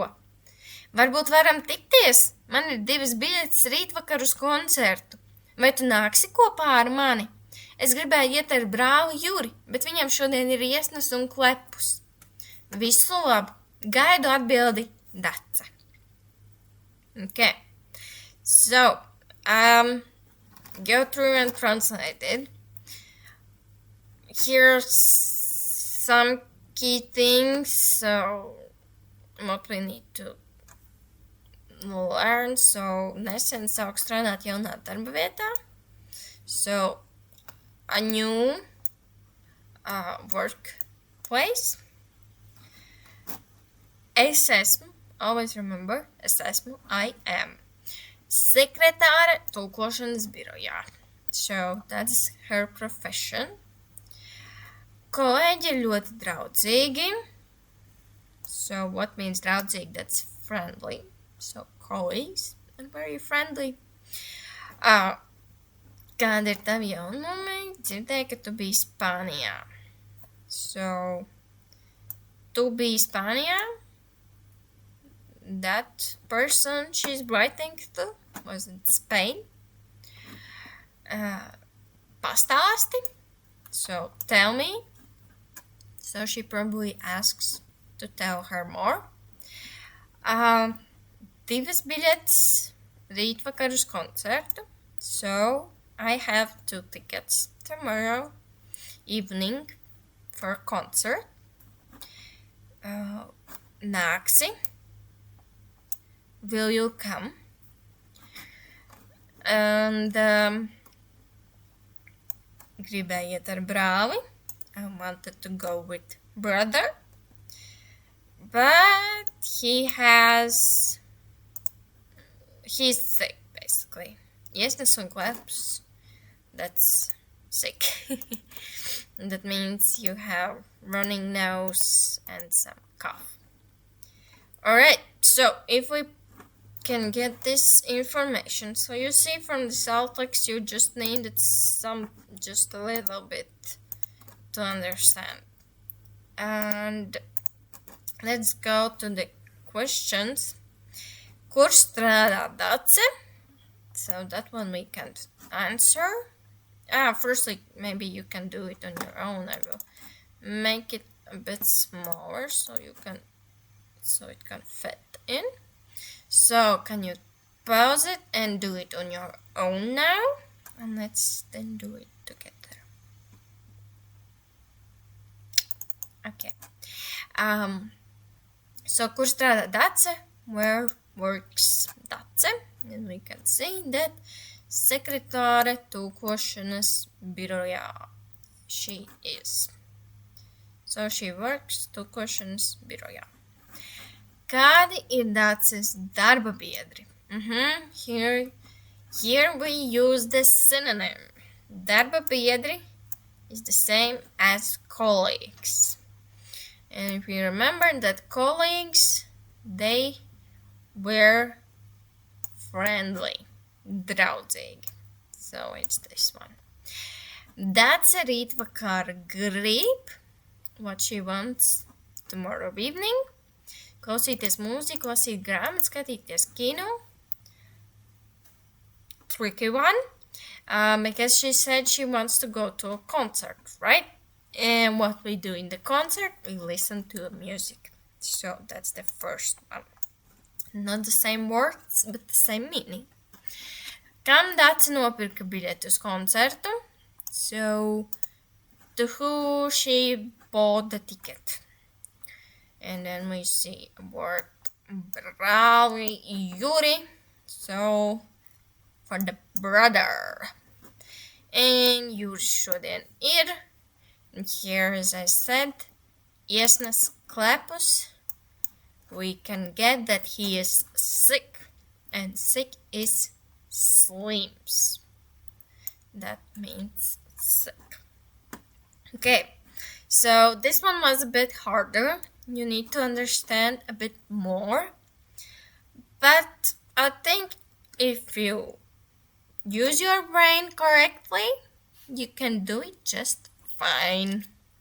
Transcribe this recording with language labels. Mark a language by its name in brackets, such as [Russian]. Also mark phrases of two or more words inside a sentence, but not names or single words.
[Latvian] Varbūt varam tikties? Man ir 2 biļetes rītvakar uz koncertu. Vai tu nāksi kopā ar mani? Es gribēju iet ar brāli Juri, bet viņam šodien ir iesnas un klepus. Visu labu! Gaidu atbildi Dace. [English] Okay. So, go through and translate it. Here's some key things, so what we need to learn. So, [Latvian] nesen sāku strādāt jaunā darba vietā. [English] So, a new workplace. [Latvian] Es esmu, [English] always remember, [Latvian] es esmu, [English] I am. [Latvian] Sekretāre tulkošanas birojā. [English] So, that's her profession. [Latvian] Kolēģi ir ļoti draudzīgi. [English] So, what means draudzīgi? That's friendly. So, colleagues are very friendly. [Latvian] Kāda ir tavi jaunumi? Dzirdēju, ka tu biji Spānijā. So, tu biji Spānijā? [English] That person she's writing to was in Spain. [Latvian] Pastāsti. [English] So, tell me. So, she probably asks to tell her more. [Latvian] 2 biļetes rītvakar uz koncertu. [English] So, I have 2 tickets tomorrow evening for a concert. Nāksi. Will you come? [Latvian] And gribēju iet ar brāli. [English] I wanted to go with brother. But he's sick, basically. [Latvian] Iesnas un kleps. [English] That's sick. That means you have running nose and some cough. Alright, so if we can get this information, so you see from the Celtics you just needed just a little bit to understand. And let's go to the questions. [Latvian] Kur strādā Dace? [English] So that one we can answer. Firstly, maybe you can do it on your own. I will make it a bit smaller so it can fit in. So can you pause it and do it on your own now? And let's then do it together. Okay. [Latvian] So kur strādā Dace? [English] Where works Dace? And we can see that [Latvian] sekretāre tulkošanas birojā [English] she is. So she works [Latvian] tulkošanas birojā. Kādi ir Daces darba biedri? [English] Here we use the synonym. [Latvian] Darba biedri [English] is the same as colleagues. And if you remember that colleagues, they were friendly, draudzīgi. So it's this one. [Latvian] Dace rītvakar grib, [English] what she wants tomorrow evening. [Latvian] Klausīties mūziku, lasīt grāmatu, skatīties kino. [English] Tricky one. Because she said she wants to go to a concert, right? And what we do in the concert, we listen to music. So that's the first one. Not the same words, but the same meaning. [Latvian] Kam Dace nopirka biļeti uz koncertu? [English] So, to who she bought the ticket? And then we see a word [Latvian] brāli Juri. [English] So, for the brother. [Latvian] And Juri šodien ir. [English] And here, as I said, [Latvian] iesnas klepus. [English] We can get that he is sick. And sick is slims. That means sick. Okay, so this one was a bit harder. You need to understand a bit more. But I think if you use your brain correctly, you can do it just fine.